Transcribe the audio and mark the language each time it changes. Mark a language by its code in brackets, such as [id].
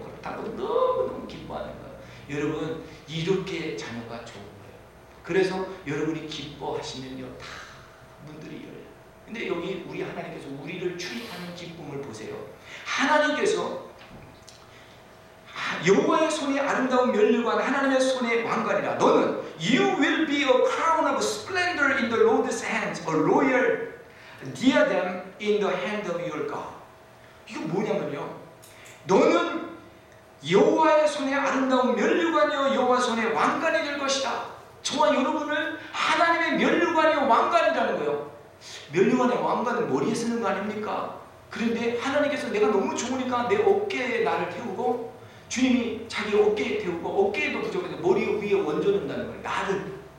[ko] 그렇다고 너무너무 기뻐하는 거예요. 여러분, 이렇게 자녀가 좋은 거예요. 그래서 여러분이 기뻐하시면요, 다 문들이 열려요. 근데 여기 우리 하나님께서 우리를 출입하는 기쁨을 보세요. 하나님께서 여호와의 손에 아름다운 면류관, 하나님의 손에 왕관이라. 너는 [en] You will be a crown of splendor in the Lord's hands, a royal diadem in the hand of your God. [ko] 이거 뭐냐면요, 너는 여호와의 손에 아름다운 면류관이요 여호와 손에 왕관이 될 것이다. 저와 여러분을 하나님의 면류관이요 왕관이라는 거예요. 면류관의 왕관은 머리에 쓰는 거 아닙니까? 그런데 하나님께서 내가 너무 좋으니까 내 어깨에 나를 태우고, 주님이 자기 어깨에 태우고, 어깨에도 부족해서 머리 위에 얹어놓는다는 거예요. 나를.